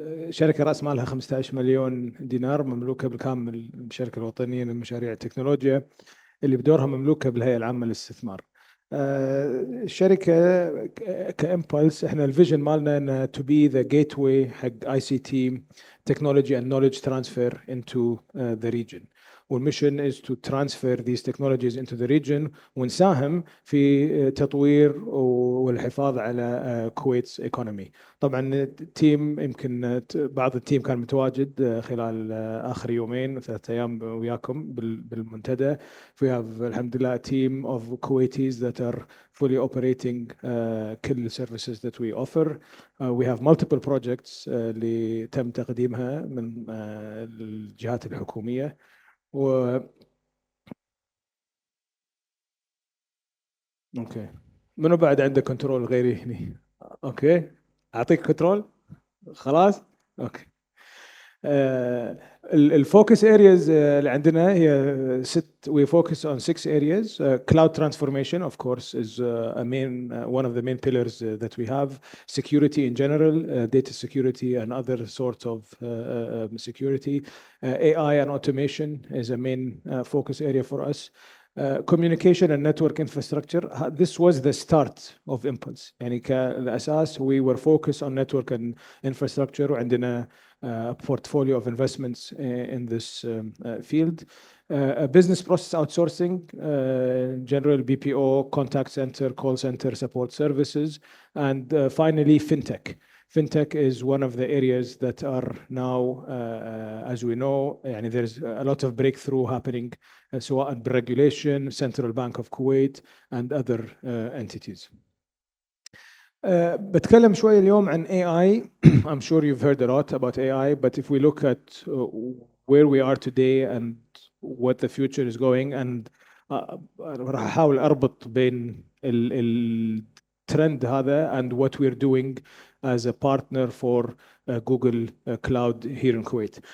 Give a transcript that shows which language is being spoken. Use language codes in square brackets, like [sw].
[ar] شركة رأس مالها 15 مليون دينار، مملوكة بالكامل الشركة الوطنية لمشاريع التكنولوجيا اللي بدورها مملوكة بالهيئة العامة للاستثمار. الشركة كإمبلس احنا الفيجن مالنا ان [en] to be the gateway [ar] حق [en] ICT technology and knowledge transfer into the region. [ar] والميشن [en] is to transfer these technologies into the region [ar] ونساهم في تطوير والحفاظ على كويت's [en] economy. [ar] طبعا التيم يمكن بعض التيم كان متواجد خلال آخر يومين 3 أيام وياكم بالمنتدى. [en] We have [ar] الحمد لله [en] a team of Kuwaitis that are fully operating [ar] كل [en] services that we offer. We have multiple projects [ar] اللي تم تقديمها من الجهات الحكومية. اوكي، منو بعد عنده كنترول غيري هنا؟ اوكي، اعطيك كنترول خلاص. اوكي، الفوكس ارياز اللي عندنا هي [en] we focus on 6 areas. Cloud transformation of course is one of the main pillars that we have. Security in general, data security and other sorts of security. AI and automation is a main focus area for us. Communication and network infrastructure, this was the start of Impulse. [ar] يعني كالأساس [en] we were focused on network and infrastructure [ar] وعندنا [en] a portfolio of investments in this field. Business process outsourcing, general BPO, contact center, call center, support services, and finally fintech. Fintech is one of the areas that are now, as we know, يعني there's a lot of breakthrough happening سواء بالregulation, Central Bank of Kuwait, and other entities. [ar] بتكلم شوي اليوم عن AI. [en] I'm sure you've heard a lot about AI, but if we look at where we are today and what the future is going, and [ar] راح أحاول أربط بين الترند هذا [en] and what we're doing as a partner for Google Cloud here in Kuwait.